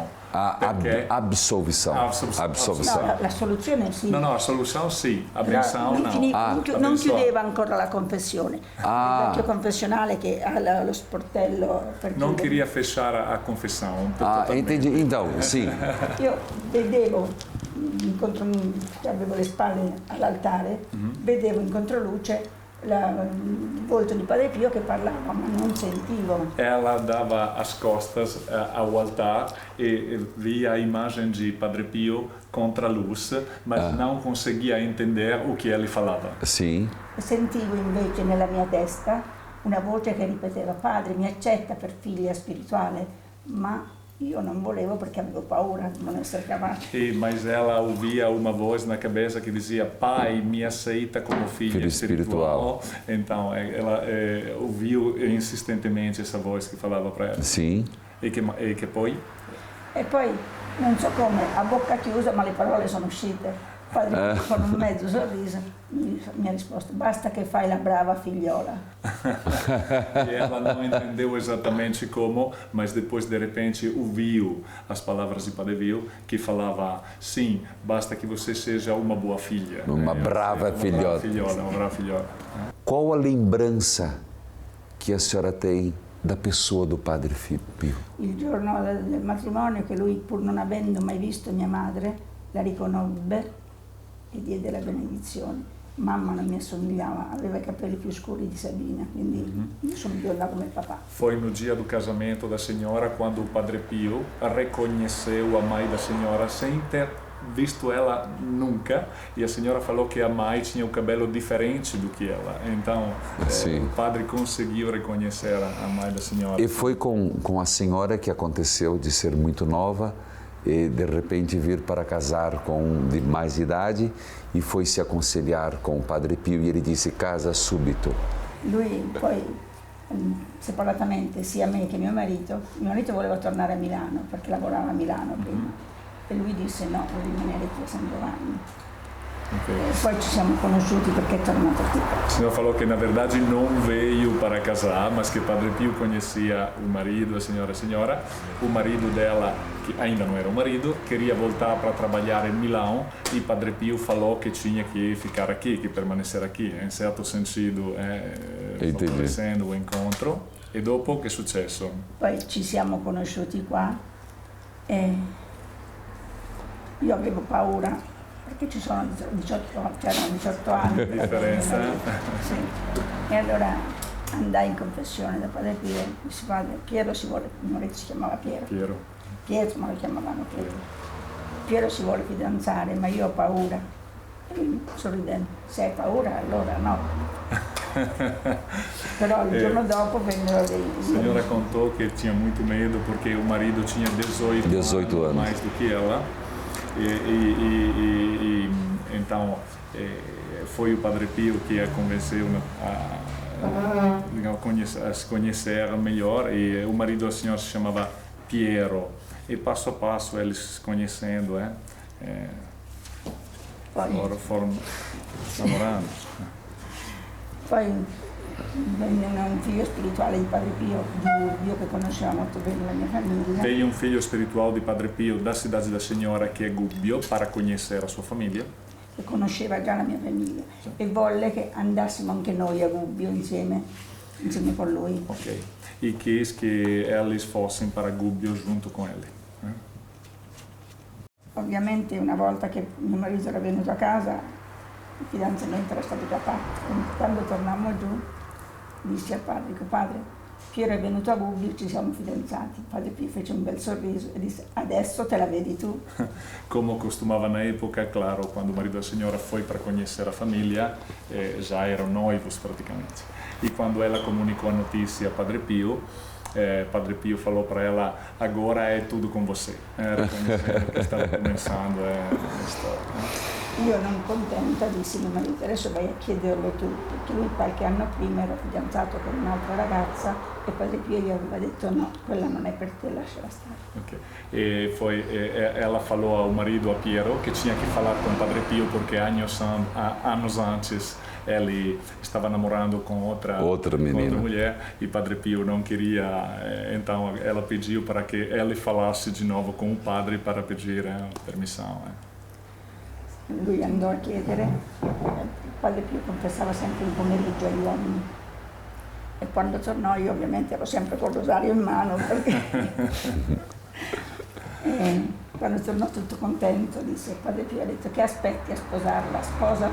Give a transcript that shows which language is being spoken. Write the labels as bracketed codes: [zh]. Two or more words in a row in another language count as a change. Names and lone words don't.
[pt] A absolvição. [it] No, la soluzione sì. [pt] No, a solução sì, a [it] Però [pt] benção no. [it] non chiudeva ancora la confessione. Il vecchio confessionale che ha lo sportello per Non chiudere. [pt] queria fechar a confissão. Entendi. Então, sim. [it] Io vedevo, avevo le spalle all'altare, vedevo in controluce il volto di Padre Pio che parlava, ma non sentivo. [pt] Ela dava as costas ao altar e via a imagem de Padre Pio contra a luz, mas não conseguia entender o que ele falava. Sim. [it] Sentivo invece nella mia testa una voce che ripeteva: Padre, mi accetta per figlia spirituale, ma io non volevo perché avevo paura di non essere capace. [pt] Mas ela ouvia uma voz na cabeça que dizia: Pai, me aceita como filha espiritual. Então ela ouviu insistentemente essa voz que falava para ela. Sim. [it] E che poi? E poi non so come, a bocca chiusa, ma le parole sono uscite. Padre Pio, con un mezzo sorriso mi ha risposto: basta che fai la brava figliola. [pt] E ela não entendeu exatamente como, mas depois de repente ouviu as palavras de Padre Pio que falava: sim, basta que você seja uma boa filha. Uma brava filhota. Uma brava filhota. Qual a lembrança que a senhora tem da pessoa do Padre Pio? [it] Il giorno del matrimonio, che lui, pur non avendo mai visto mia madre, la riconobbe e diede la benedizione. Mamma non mi assomigliava, aveva i capelli più scuri di Sabina, quindi io sono bionda come papà. [pt] Foi no dia do casamento da senhora quando o Padre Pio reconheceu a mãe da senhora sem ter visto ela nunca, e a senhora falou que a mãe tinha o cabelo diferente do que ela. Então, o padre conseguiu reconhecer a mãe da senhora. E foi com a senhora que aconteceu de ser muito nova e de repente vir para casar com um de mais idade e foi se aconselhar com o Padre Pio e ele disse: [it] casa subito. Lui poi separatamente sia me che mio marito voleva tornare a Milano perché lavorava a Milano prima e lui disse: no, vuoi rimanere qui a San Giovanni. E poi ci siamo conosciuti perché è tornato qui. [pt] O senhor falou que na verdade não veio para casar, mas que Padre Pio conhecia o marido, a senhora. O marido dela, que ainda não era o marido, queria voltar para trabalhar em Milão e Padre Pio falou que tinha que ficar aqui, que permanecer aqui. Em certo sentido, favorecendo o incontro. [it] E dopo che è successo? Poi ci siamo conosciuti qua e io avevo paura perché c'erano 18 anni di differenza. Sì. E allora andai in confessione da Padre Pio, dissi padre, Piero si vuole, mio marito si chiamava Piero, ma lo chiamavano Piero si vuole fidanzare, ma io ho paura. E lui sorridendo, se hai paura allora no. Però il giorno dopo vennero dei... [pt] A senhora contou que tinha muito medo porque o marido tinha 18 anos mais do que ela. E então foi o Padre Pio que a convenceu a se conhecer melhor, e o marido da senhora se chamava Piero, e passo a passo eles se conhecendo, foram namorando. [it] Poi venne un figlio spirituale di Padre Pio, di Gubbio, che conosceva molto bene la mia famiglia. [pt] Veio um filho espiritual di Padre Pio da cidade da Senhora, [it] che è Gubbio, [pt] para conhecer a sua famiglia. [it] Che conosceva già la mia famiglia, sì. E volle che andassimo anche noi a Gubbio insieme con lui. [pt] Ok. E quis che eles fossem para Gubbio junto com ele. [it] Ovviamente una volta che mio marito era venuto a casa, il fidanzamento era stato già fatto. Quando tornammo giù, dissi al padre, dico, padre, Piero è venuto a Gubbio, ci siamo fidanzati. Padre Pio fece un bel sorriso e disse, adesso te la vedi tu. [pt] Como costumava na época, claro, quando o marido da senhora foi para conhecer a família, já eram noivos praticamente. E quando ela comunicou a notícia a Padre Pio falou para ela, agora é tudo com você, reconhecendo [it] che stava [pt] começando a storia. [it] Io non contenta dissi mio marito, adesso vai a chiederlo tu, perché lui qualche anno prima era fidanzato con un'altra ragazza e Padre Pio gli aveva detto no, quella non è per te, lasciala stare. Okay. [pt] Ela falou ao marido, a Piero, que tinha que falar com Padre Pio porque anos antes ele estava namorando com outra mulher e Padre Pio não queria, então ela pediu para que ele falasse de novo com o padre para pedir permissão. [it] Lui andò a chiedere, Padre Pio confessava sempre il pomeriggio agli uomini e quando tornò io ovviamente ero sempre con il rosario in mano perché quando tornò tutto contento disse Padre Pio ha detto che aspetti a sposarla, sposa